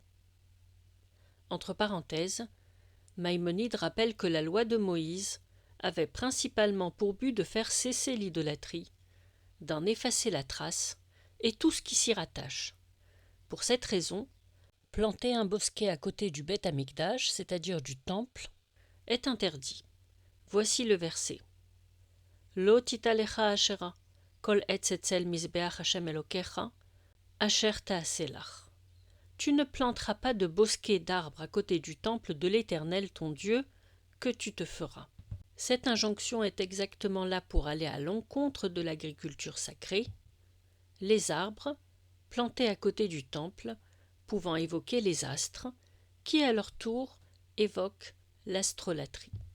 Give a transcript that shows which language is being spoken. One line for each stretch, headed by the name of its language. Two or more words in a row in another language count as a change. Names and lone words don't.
French: Entre parenthèses, Maïmonide rappelle que la loi de Moïse avait principalement pour but de faire cesser l'idolâtrie, d'en effacer la trace et tout ce qui s'y rattache. Pour cette raison, planter un bosquet à côté du
Hebrew: בית המקדש,
French: c'est-à-dire du temple, est interdit. Voici le verset.
Hebrew: לא תטע לך אשרה, כל עץ אצל מזבח השם אלוקיך, אשר תעשה לך.
French: Tu ne planteras pas de bosquet d'arbres à côté du temple de l'Éternel ton Dieu, que tu te feras. Cette injonction est exactement là pour aller à l'encontre de l'agriculture sacrée. Les arbres, plantés à côté du temple, pouvant évoquer les astres, qui à leur tour évoquent l'astrolatrie.